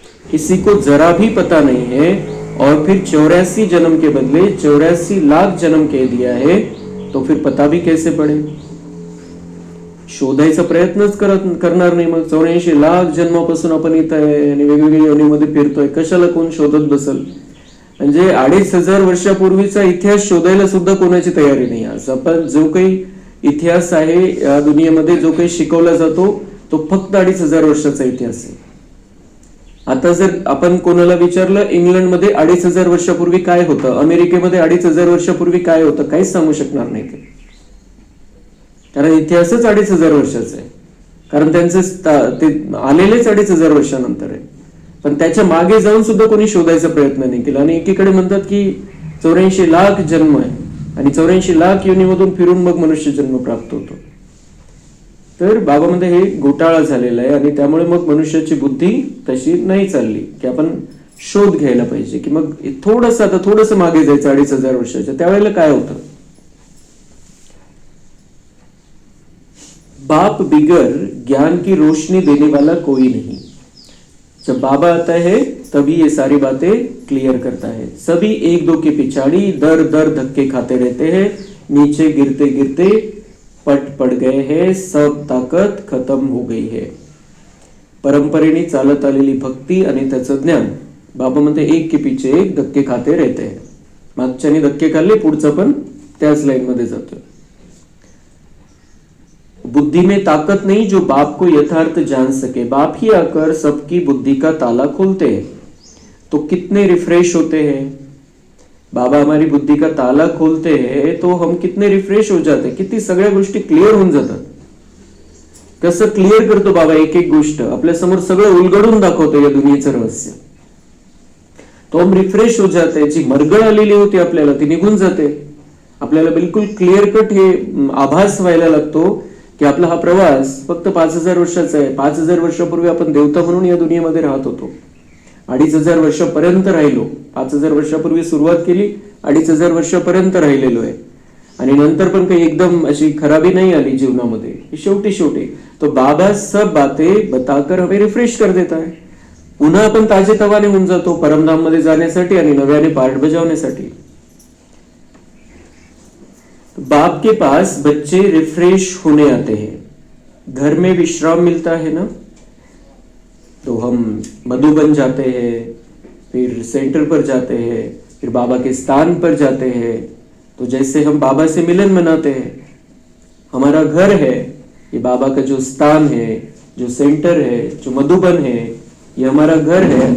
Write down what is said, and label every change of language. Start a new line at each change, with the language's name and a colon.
Hindi: किसी को जरा भी पता नहीं है. और फिर 84 जन्म के बदले 84 लाख जन्म कह दिया है, तो फिर पता भी कैसे पड़े.
Marathi: शोधायचा प्रयत्नच करणार नाही. मग 84 लाख जन्मापासून आपण इथं आहे आणि वेगवेगळ्या योनीमध्ये फिरतोय, कशाला कोण शोधत बसल. म्हणजे 2500 वर्षापूर्वीचा इतिहास शोधायला सुद्धा कोणाची तयारी नाही. आज आपण जो काही इतिहास आहे या दुनियेमध्ये, जो काही शिकवला जातो, तो फक्त 2500 वर्षाचा इतिहास आहे. आता जर आपण कोणाला विचारलं इंग्लंडमध्ये 2500 वर्षापूर्वी काय होतं, अमेरिकेमध्ये 2500 वर्षापूर्वी काय होतं, काहीच सांगू शकणार नाही ते. कारण इतिहासच 2500 वर्षाचा आहे. कारण त्यांचे ते आलेलेच 2500 वर्षानंतर आहे. पण त्याच्या मागे जाऊन सुद्धा कोणी शोधायचा प्रयत्न नाही केला. आणि एकीकडे म्हणतात की 84 लाख जन्म आहे आणि 84 लाख योनीमधून फिरून मग मनुष्य जन्म प्राप्त होतो. तर बाबामध्ये हे घोटाळा झालेला आहे. आणि त्यामुळे मग मनुष्याची बुद्धी तशी नाही चालली की आपण शोध घ्यायला पाहिजे की मग थोडंसं मागे जायचं 2500 वर्षाच्या. त्यावेळेला काय होतं.
Hindi: बाप बिगर ज्ञान की रोशनी देने वाला कोई नहीं. जब बाबा आता है तभी ये सारी बातें क्लियर करता है. सभी एक दो के पिछाड़ी दर दर धक्के खाते रहते हैं. नीचे गिरते गिरते पट पड़ गए हैं. सब ताकत खत्म हो गई है.
Marathi: परंपरेने चालत आलेली भक्ती आणि त्याचं ज्ञान बाबा म्हणते
Hindi: एक के पीछे एक धक्के खाते रहते हैं.
Marathi: मागच्याने धक्के खाल्ले, पुढचं पण त्याच लाईन मध्ये जातोय.
Hindi: बुद्धि में ताकत नहीं जो बाप को यथार्थ जान सके. बाप ही आकर सबकी बुद्धि का ताला खोलते हैं. तो कितने रिफ्रेश होते हैं. बाबा हमारी बुद्धि का ताला खोलते हैं तो हम कितने रिफ्रेश हो जाते.
Marathi: किती सगळ्या गोष्टी क्लिअर होऊन जातात. कसं क्लिअर करतो बाबा एक एक गोष्ट आपल्या समोर सगळं उलगडून दाखवतो या दुनियेचं रहस्य.
Hindi: तो हम रिफ्रेश हो जाते.
Marathi: जी मरगळ आलेली होती आपल्याला ती निघून जाते. आपल्याला बिलकुल क्लिअर कट हे आभास व्हायला लागतो की आपला हा प्रवास फक्त 5000 वर्षाचा आहे. 5000 वर्षापूर्वी आपण देवता म्हणून या दुनियेमध्ये राहत होतो. 2500 वर्षापर्यंत राहिलो. 5000 वर्षापूर्वी सुरुवात केली, 2500 वर्षापर्यंत राहिलेलो आहे. आणि नंतर पण काही एकदम अशी खराबी नाही आली जीवनामध्ये.
Hindi: शेवटी तो बाबा सब बातें बताकर हमें रिफ्रेश कर देता है.
Marathi: पुन्हा आपण ताजेतवाने होऊन जातो परमधाम मध्ये जाण्यासाठी आणि नव्याने पाठ बजावण्यासाठी.
Hindi: बाप के पास बच्चे रिफ्रेश होने आते हैं. घर में विश्राम मिलता है ना, तो हम मधुबन जाते हैं, फिर सेंटर पर जाते हैं, फिर बाबा के स्थान पर जाते हैं. तो जैसे हम बाबा से मिलन मनाते हैं. हमारा घर है, ये बाबा का जो स्थान है, जो सेंटर है, जो मधुबन है, ये हमारा घर है.